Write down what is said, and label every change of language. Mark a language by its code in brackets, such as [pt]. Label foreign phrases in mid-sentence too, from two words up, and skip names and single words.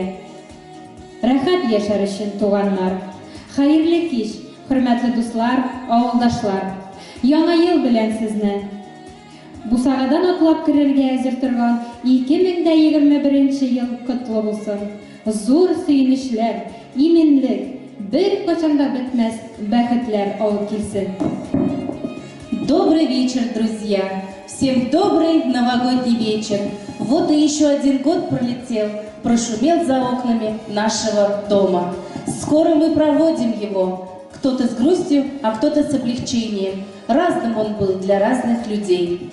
[tt] Рәхәт яшәр өчен туганнар. Хәерле кич, хөрмәтле дуслар, авылдашлар. Яңа ел белән сезне. Бусагадан атлап керергә әзер торган 2021 ел котлы булсын. Зур сөенечләр, именлек, бер качанда бетмәс бәхетләр алып килсен. [ru] Добрый вечер, друзья! Всем добрый новогодний вечер! Вот и еще один год пролетел, прошумел за окнами нашего дома. Скоро мы проводим его. Кто-то с грустью, а кто-то с облегчением. Разным он был для разных людей.